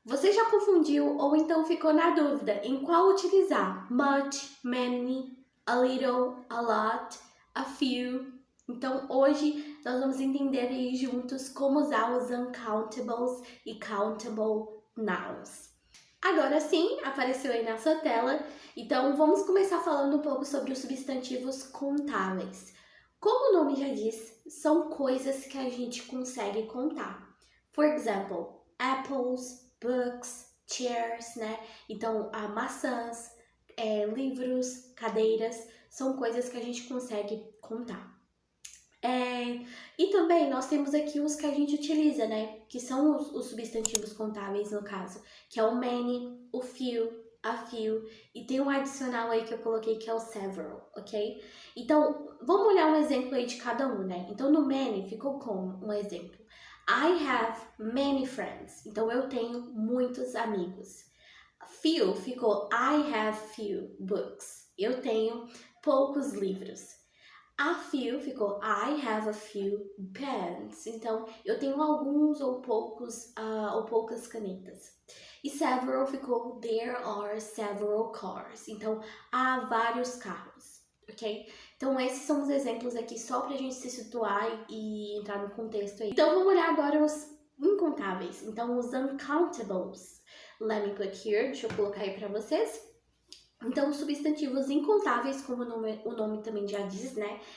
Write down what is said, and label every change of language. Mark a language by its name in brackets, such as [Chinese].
[Portuguese] Você já confundiu ou então ficou na dúvida em qual utilizar? [English] Much, many, a little, a lot, a few. [Portuguese] Então hoje nós vamos entender aí juntos como usar os uncountables e countable nouns. Agora sim, apareceu aí na sua tela, então vamos começar falando um pouco sobre os substantivos contáveis. Como o nome já diz, são coisas que a gente consegue contar. [English] For example, apples, books, chairs, né? [Portuguese] Então, maçãs, livros, cadeiras, são coisas que a gente consegue contar. E também nós temos aqui os que a gente utiliza, né? Que são os substantivos contáveis, no caso, que é o many, o few, a few, e tem um adicional aí que eu coloquei que é o several, ok? Então, vamos olhar um exemplo aí de cada um, né? Então, no many ficou como um exemplo. [English] I have many friends. [Portuguese] Então, eu tenho muitos amigos. Few ficou [English] I have few books. [Portuguese] Eu tenho poucos livros. [English] A few ficou I have a few pens. [Portuguese] Então, eu tenho alguns ou poucas canetas. [English] E several ficou there are several cars. [Portuguese] Então, há vários carros, ok? Então, esses são os exemplos aqui só pra gente se situar e entrar no contexto aí. Então, vamos olhar agora os incontáveis. Então, os uncountables. [English] Let me click here. [Portuguese] Deixa eu colocar aí pra vocês. Então, os substantivos incontáveis, como o nome também já diz, né?